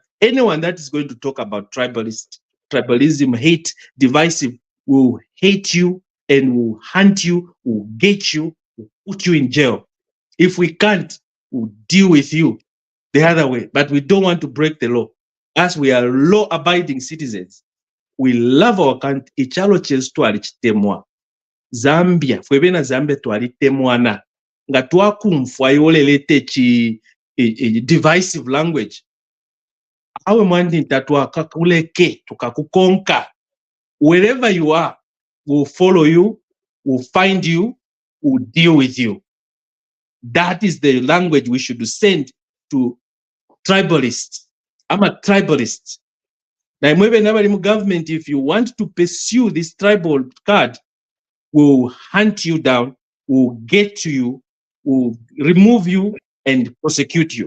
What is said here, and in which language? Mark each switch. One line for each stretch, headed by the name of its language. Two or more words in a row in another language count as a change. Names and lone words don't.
English: Anyone that is going to talk about tribalism, hate, divisive, will hate you and will hunt you, will get you, will put you in jail. If we can't, we'll deal with you the other way. But we don't want to break the law. As we are law-abiding citizens, we love our country.
Bemba: Ichalo chesu twali chitemwa. Zambia, fwebena Zambia twali temwana. Nga twakumfwa yolelete
English: divisive language.
Bemba: Awe mwandi tatwa kakuleke tukakukonka.
English: Wherever you are, we'll follow you, we'll find you, we'll deal with you. That is the language we should send to tribalists. I'm a tribalist. Now, government, if you want to pursue this tribal card, we'll hunt you down, we'll get to you, we'll remove you and prosecute you.